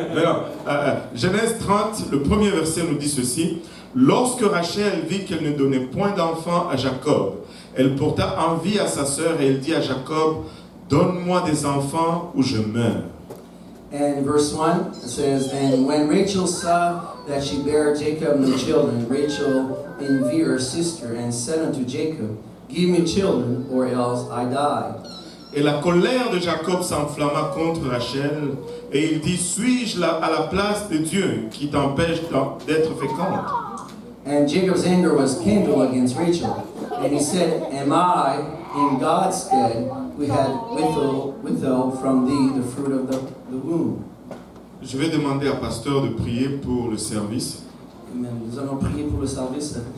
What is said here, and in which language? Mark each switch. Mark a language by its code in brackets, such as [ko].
[fr] Maintenant, Genèse 30, le premier verset nous dit ceci. Lorsque Rachel vit qu'elle ne donnait point d'enfant à Jacob, elle porta envie à sa sœur et elle dit à Jacob, donne-moi des enfants ou je meurs. [en] And verse 1 says, And when Rachel saw that she bare Jacob no children, Rachel envied her sister and said unto Jacob, Give me children, or else I die. [fr] Et la colère de Jacob s'enflamma contre Rachel, et il dit, suis-je à la place de Dieu qui t'empêche d'être féconde? [en] And Jacob's anger was kindled against Rachel. And he said, am I in God's stead, we had withheld from thee the fruit of the womb? [fr] Je vais demander à Pasteur de prier pour le service. Amen. Nous allons prier pour le service.